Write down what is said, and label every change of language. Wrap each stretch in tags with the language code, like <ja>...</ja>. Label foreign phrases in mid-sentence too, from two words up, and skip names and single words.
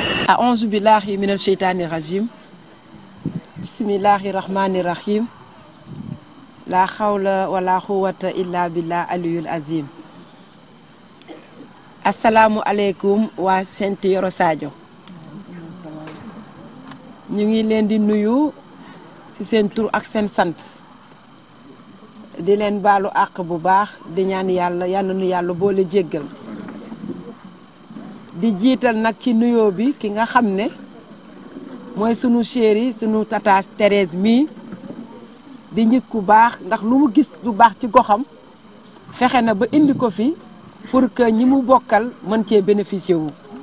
<ar>أعوذ بالله من الشيطان الرجيم بسم الله الرحمن الرحيم لا حول ولا قوة إلا بالله العلي العظيم السلام عليكم waa Sen Yoro Sadio</ar> <wo>ñu ngi leen di nuyu ci seen tur ak seen sant di leen baalu àq bu baax di ñaan yàlla yal nu yàlla boole jéggal di jiital nag ci nuyoo bi ki nga xam ne mooy sunu chéri sunu tata Thérèse mii di nit ku baax ndax lu mu gis lu baax ci goxam fexe na ba indi ko fi</wo> <fr>pour que</fr> <wo>ñi mu bokkal mën cee bénéficier wu.</wo>